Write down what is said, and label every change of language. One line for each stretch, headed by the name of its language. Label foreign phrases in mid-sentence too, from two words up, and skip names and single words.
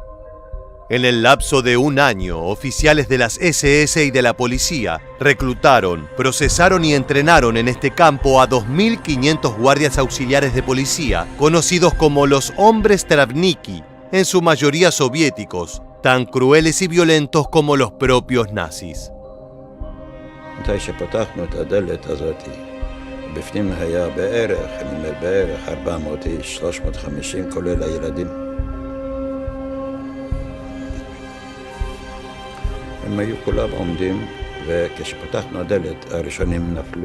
Spanish: En el lapso de un año, oficiales de las SS y de la policía reclutaron, procesaron y entrenaron en este campo a 2.500 guardias auxiliares de policía, conocidos como los hombres Travniki, en su mayoría soviéticos, tan crueles y violentos como los propios nazis.
Hebrew: הם היו כולם עומדים, וכשפתחנו הדלת, הראשונים נפלו.